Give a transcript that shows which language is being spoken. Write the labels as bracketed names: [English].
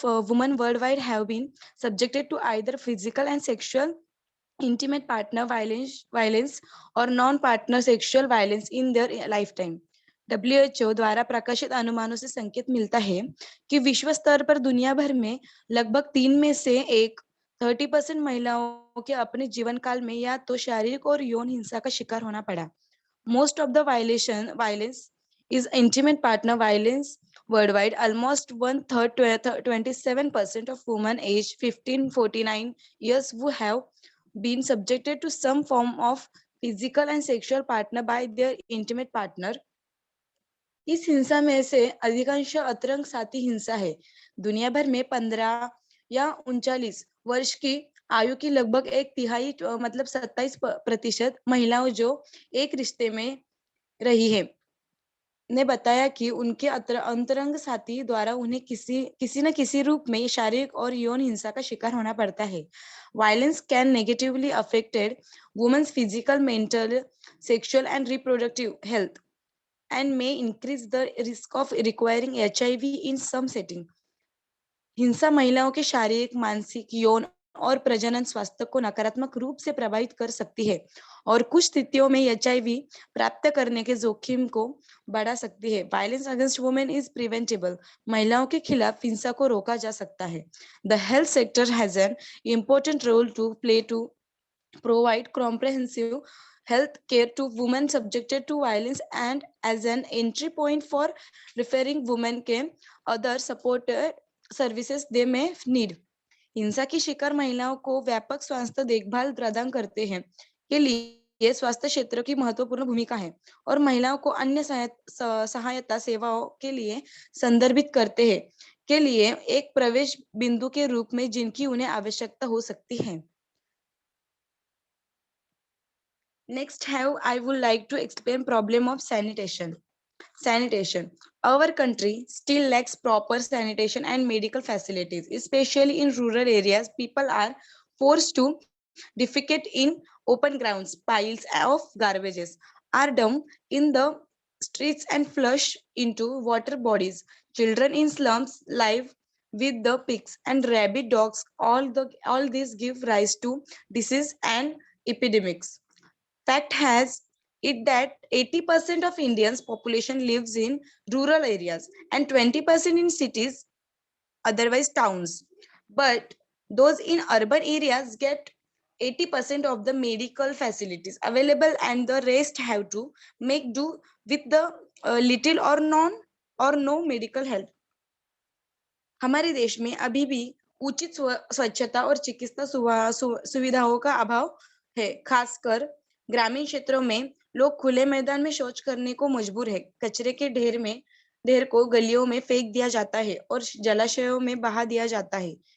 [English] women worldwide have been subjected to either physical and sexual intimate partner violence or non-partner sexual violence in their lifetime. [Hindi] WHO द्वारा प्रकाशित अनुमानों से संकेत मिलता है कि विश्व स्तर पर दुनिया भर में लगभग 3 में से 30% महिलाओं के अपने जीवन काल में या तो शारीरिक और यौन हिंसा का शिकार होना पड़ा. [English] Most of the violence is intimate partner violence worldwide. Almost 1/3, 27% of women aged 15-49 years who have been subjected to some form of physical and sexual partner by their intimate partner. [Hindi] इस हिंसा में से अधिकांश अतरंग साथी हिंसा है. दुनिया भर में 15 या 39 वर्ष की आयु की लगभग 1/3 मतलब 27% महिलाओं जो एक रिश्ते में रही है ने बताया कि उनके अंतरंग साथी द्वारा उन्हें किसी न किसी रूप में शारीरिक और यौन हिंसा का शिकार होना पड़ता है. [English] Violence can negatively affected women's physical, mental, sexual and reproductive health and may increase the risk of requiring HIV in some setting. [Hindi] हिंसा महिलाओं के शारीरिक, मानसिक, यौन और प्रजनन स्वास्थ्य को नकारात्मक रूप से प्रभावित कर सकती है और कुछ स्थितियों में HIV प्राप्त करने के जोखिम को बढ़ा सकती है. [English] Violence against women is preventable. [Hindi] महिलाओं के खिलाफ हिंसा को रोका जा सकता है. [English] The health sector has an important role to play to provide comprehensive health care to women subjected to violence and as an entry point for referring women [Hindi] के [English] other support services they may need. [Hindi] हिंसा की शिकार महिलाओं को व्यापक स्वास्थ्य देखभाल प्रदान करते हैं के लिए स्वास्थ्य क्षेत्र की महत्वपूर्ण भूमिका है और महिलाओं को अन्य सहायता सेवाओं के लिए संदर्भित करते हैं के लिए एक प्रवेश बिंदु के रूप में जिनकी उन्हें आवश्यकता हो सकती है. [English] Next, I would like to explain problem of sanitation. Sanitation. Our country still lacks proper sanitation and medical facilities, especially in rural areas. People are forced to defecate in open grounds. Piles of garbages are dumped in the streets and flush into water bodies. Children in slums live with the pigs and rabid dogs. All these give rise to disease and epidemics. Fact has it that 80% of Indians population lives in rural areas and 20% in cities, otherwise towns. But those in urban areas get 80% of the medical facilities available and the rest have to make do with the little or no medical help. [Hindi] हमारे देश में अभी भी उचित स्वच्छता और चिकित्सा सुविधाओं का अभाव है. खासकर ग्रामीण क्षेत्रों में लोग खुले मैदान में शौच करने को मजबूर है. कचरे के ढेर को गलियों में फेंक दिया जाता है और जलाशयों में बहा दिया जाता है.